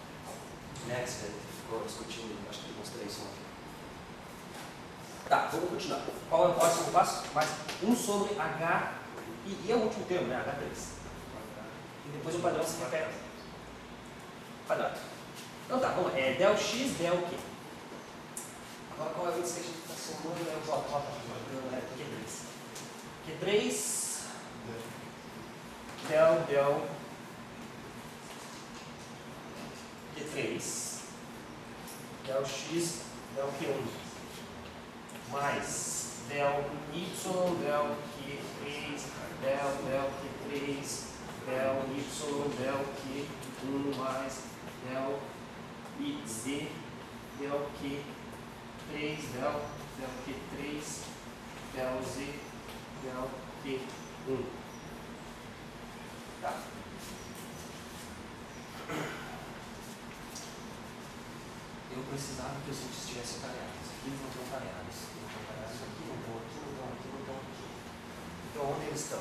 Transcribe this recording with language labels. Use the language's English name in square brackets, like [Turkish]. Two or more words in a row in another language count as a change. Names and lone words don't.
[Portuguese] Next, ficou discutindo, acho que eu mostrei isso ontem. Tá, vamos continuar. Qual é o próximo passo? Mais 1 sobre H, e é o último termo, né? H3. E depois o padrão se repete. Quadrado. Então tá, vamos lá. É del x, del Q. Agora qual é o índice que a gente está somando? É o J, Q3. Q3, del Q3, del x, del Q1. Mais del y, del Q3, del Q3, del y, del Q1, mais del z, del Q3, del Q3, del z, del Q1. Tá. Eu precisava que os índices estivessem pareados. Aqui não estão pareados. Aqui não estão, aqui não estão, aqui não estão, aqui. Então onde eles estão?